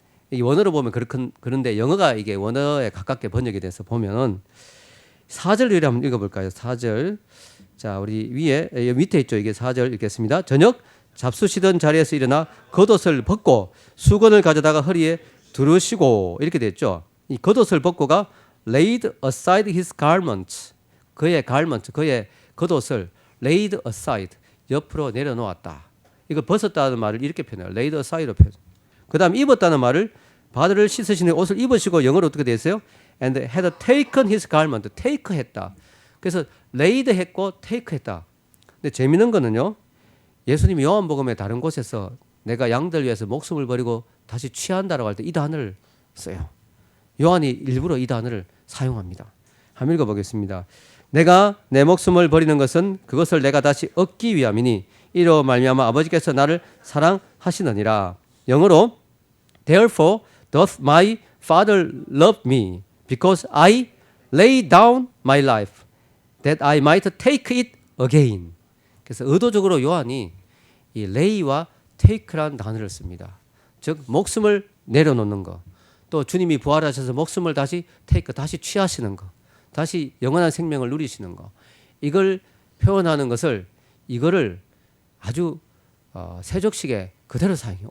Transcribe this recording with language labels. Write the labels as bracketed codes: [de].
[ko] 이 원어로 보면 그런데 영어가 이게 원어에 가깝게 번역이 돼서 보면은 4절 한번 읽어볼까요? 4절. 자, 우리 밑에 있죠. 이게 4절 읽겠습니다. 저녁 잡수시던 자리에서 일어나 겉옷을 벗고 수건을 가져다가 허리에 두르시고 이렇게 됐죠. 이 겉옷을 벗고가 [en] laid aside his garments. [ko] 그의 겉옷을 [en] laid aside [ko] 옆으로 내려놓았다. 이걸 벗었다는 말을 이렇게 표현해요. [en] laid aside [ko] 로 표현. 그다음 입었다는 말을 바늘을 씻으시는 옷을 입으시고 영어로 어떻게 되어요? [en] and had taken his garment. [ko] take 했다. 그래서 laid 했고 take 했다. 근데 재미있는 거는요. 예수님이 요한복음의 다른 곳에서 내가 양들 위해서 목숨을 버리고 다시 취한다라고 할 때 이 단어를 써요. 요한이 일부러 이 단어를 사용합니다. 한번 읽어보겠습니다. 내가 내 목숨을 버리는 것은 그것을 내가 다시 얻기 위함이니 이로 말미암아 아버지께서 나를 사랑하시느니라. [en] 영어로 Therefore doth my Father love me because I lay down my life that I might take it again. [ko] 그래서 의도적으로 요한이 이 lay와 take라는 단어를 씁니다. 즉 목숨을 내려놓는 거, 또 주님이 부활하셔서 목숨을 다시 take, 다시 취하시는 거, 다시 영원한 생명을 누리시는 거, 이걸 표현하는 것을 이거를 아주 세족식에 그대로 사용해요.